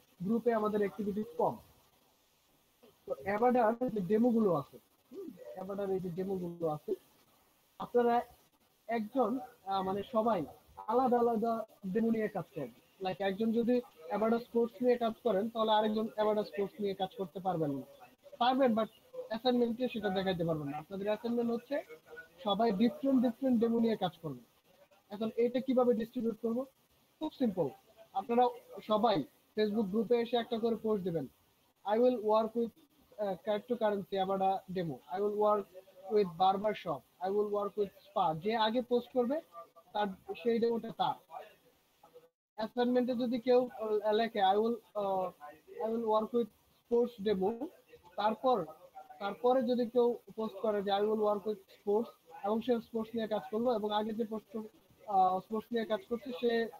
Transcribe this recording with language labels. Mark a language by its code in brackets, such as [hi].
[bn] গ্রুপে আমাদের অ্যাক্টিভিটিস কম। তো অ্যাভাডার যে ডেমো গুলো আছে, অ্যাভাডার এই যে ডেমো গুলো আছে, আপনারা একজন মানে সবাই আলাদা আলাদা ডেমো নিয়ে কাজ করেন। লাইক একজন যদি অ্যাবাডা স্পোর্টস নিয়ে কাজ করেন, তাহলে আরেকজন অ্যাবাডা স্পোর্টস নিয়ে কাজ করতে পারবেন না। পারবেন, বাট অ্যাসাইনমেন্টে সেটা দেখাইতে পারবেন না। আপনাদের অ্যাসাইনমেন্ট হচ্ছে সবাই ডিফারেন্ট ডিফারেন্ট ডেমো নিয়ে কাজ করবেন। এখন এটা কিভাবে ডিস্ট্রিবিউট করব? খুব সিম্পল। আপনারা সবাই ফেসবুক গ্রুপে এসে একটা করে পোস্ট দিবেন, [en] I will work with cryptocurrency আবাডা demo, I will work with barber shop, I will work with spa। [bn] যে আগে পোস্ট করবে তার সেই ডেমোটা তার। অ্যাসাইনমেন্টে যদি কেউ লেখে [en] I will work with sports [bn] demo, তারপর তারপরে যদি কেউ পোস্ট করে যে [en] I will work with sports, [bn] এবং সে স্পোর্টস নিয়ে কাজ করলো, এবং আগে যে পোস্ট স্পোর্টস নিয়ে কাজ করছে সে